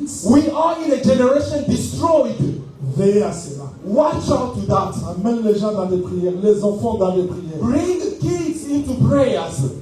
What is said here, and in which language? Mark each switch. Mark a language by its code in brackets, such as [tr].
[en] We are in a generation destroyed. [fr] Veillez à cela. [en] Watch out to that. [fr] Amène les gens dans des prières, les enfants dans des prières. [en] Bring the kids into prayers.